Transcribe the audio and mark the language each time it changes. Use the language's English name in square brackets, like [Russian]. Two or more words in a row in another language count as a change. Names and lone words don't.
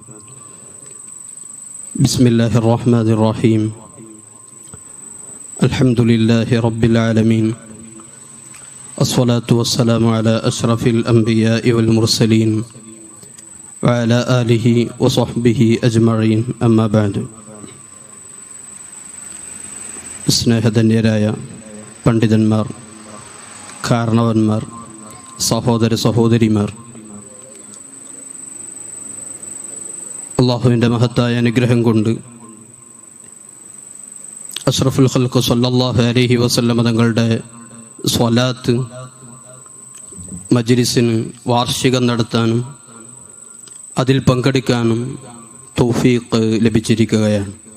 [Arabic] بسم الله الرحمن الرحيم. الحمد لله رب العالمين، الصلاة والسلام على أشرف الأنبياء والمرسلين وعلى آله وصحبه أجمعين. أما بعد. [Malayalam] സ്നേഹധന്യരായ പണ്ഡിതന്മാർ, കാരണവന്മാർ, സഹോദര സഹോദരിമാർ, അള്ളാഹുവിൻ്റെ മഹത്തായ അനുഗ്രഹം കൊണ്ട് [Arabic] أشرف الخلق صلى الله عليه وسلم [Malayalam] തങ്ങളുടെ സ്വലാത്ത് മജ്ലിസിന് വാർഷികം നടത്താനും അതിൽ പങ്കെടുക്കാനും തൗഫീഖ് ലഭിച്ചിരിക്കുകയാണ്.